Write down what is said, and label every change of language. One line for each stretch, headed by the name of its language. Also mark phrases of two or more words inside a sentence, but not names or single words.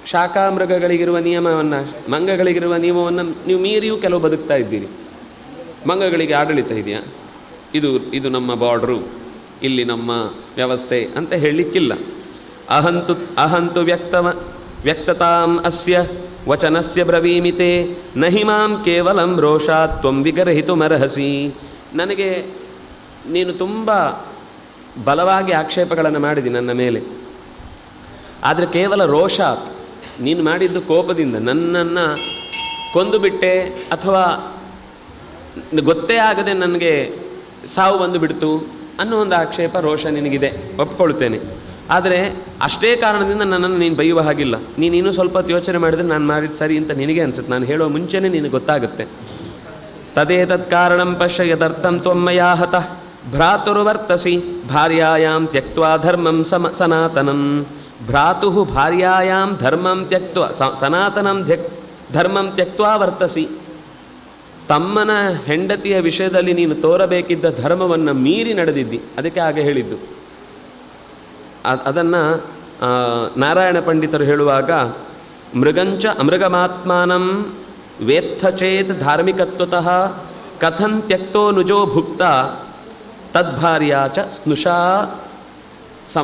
Kannada: ಶಾಖಾಮೃಗಗಳಿಗಿರುವ ನಿಯಮವನ್ನು, ಮಂಗಗಳಿಗಿರುವ ನಿಯಮವನ್ನು ನೀವು ಮೀರಿಯೂ ಕೆಲವು ಬದುಕ್ತಾ ಇದ್ದೀರಿ. ಮಂಗಗಳಿಗೆ ಆಡಳಿತ ಇದೆಯಾ? ಇದು ನಮ್ಮ ಬಾರ್ಡ್ರು, ಇಲ್ಲಿ ನಮ್ಮ ವ್ಯವಸ್ಥೆ ಅಂತ ಹೇಳಲಿಕ್ಕಿಲ್ಲ.
Sanskrit: ಅಹಂತು ವ್ಯಕ್ತತಾಂ ಅಸ್ಯ ವಚನಸ್ಯ ಬ್ರವೀಮಿತೆ ನಹಿ ಮಾಂ ಕೇವಲಂ ರೋಷಾತ್ ತ್ವಂ ವಿಗರ್ಹಿತುಮರ್ಹಸಿ.
Kannada: ನನಗೆ ನೀನು ತುಂಬ ಬಲವಾಗಿ ಆಕ್ಷೇಪಗಳನ್ನು ಮಾಡಿದಿ ನನ್ನ ಮೇಲೆ, ಆದರೆ
Sanskrit: ಕೇವಲ ರೋಷಾತ್,
Kannada: ನೀನು ಮಾಡಿದ್ದು ಕೋಪದಿಂದ ನನ್ನನ್ನು ಕೊಂದು ಬಿಟ್ಟೆ ಅಥವಾ ಗೊತ್ತೇ ಆಗದೆ ನನಗೆ ಸಾವು ಬಂದು ಬಿಡ್ತು ಅನ್ನೋ ಒಂದು ಆಕ್ಷೇಪ, ರೋಷ ನಿನಗಿದೆ, ಒಪ್ಕೊಳ್ತೇನೆ. ಆದರೆ ಅಷ್ಟೇ ಕಾರಣದಿಂದ ನನ್ನನ್ನು ನೀನು ಬೈಯುವ ಹಾಗಿಲ್ಲ. ನೀನು ಸ್ವಲ್ಪ ಯೋಚನೆ ಮಾಡಿದರೆ ನಾನು ಮಾಡಿದ್ದು ಸರಿ ಅಂತ ನಿನಗೆ ಅನಿಸುತ್ತೆ. ನಾನು ಹೇಳೋ ಮುಂಚೆನೇ ನಿನಗೆ ಗೊತ್ತಾಗುತ್ತೆ.
Sanskrit: ತದೇತತ್ ಕಾರಣಂ ಪಶ್ಯ ಯದರ್ಥಂ ತ್ವಮ್ಮಯಾ ಹತಃ ಭ್ರಾತುರ್ವರ್ತಸಿ ಭಾರ್ಯಾಯಾಂ ತ್ಯಕ್ತ್ವಾ ಧರ್ಮಂ ಸನಾತನಂ. ಭ್ರಾತುಃ ಭಾರ್ಯಾಯಾಂ ಧರ್ಮಂ ತ್ಯಕ್ತ್ವಾ ಸನಾತನಂ ಧರ್ಮಂ ತ್ಯಕ್ತ್ವಾ ವರ್ತಸಿ.
Kannada: ತಮ್ಮನ ಹೆಂಡತಿಯ ವಿಷಯದಲ್ಲಿ ನೀನು ತೋರಬೇಕಿದ್ದ ಧರ್ಮವನ್ನು ಮೀರಿ ನಡೆದಿದ್ದಿ. ಅದಕ್ಕೆ ಹಾಗೆ ಹೇಳಿದ್ದು. ಅದನ್ನು ನಾರಾಯಣ ಪಂಡಿತರು ಹೇಳುವಾಗ,
Sanskrit: ಮೃಗಂಚ ಅಮೃಗಮಾತ್ಮಾನಂ ವೇತ್ಥ ಚೇತ್ ಧಾರ್ಮಿಕತ್ವತಃ ಕಥಂ ತ್ಯಕ್ತೋ ನುಜೋ ಭುಕ್ತ ತದ್ಭಾರ್ಯಾ ಚ ಸ್ನುಷಾ ಸಮ.